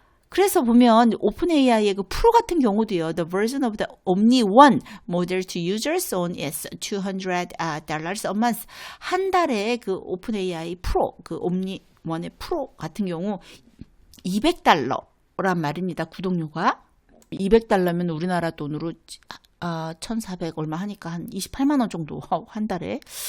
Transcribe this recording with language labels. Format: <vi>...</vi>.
<ko>그래서 보면 오픈 AI의 그 프로 같은 경우도요.</ko> <en>The version of the Omni 1 model to users on is $200 a month.</en> <ko>한 달에 그 오픈 AI 프로, 그 Omni 1의 프로 같은 경우 $200란 말입니다. 구독료가. $200면 우리나라 돈으로 1,400 얼마 하니까 한 28만 원 정도 한 달에.</ko>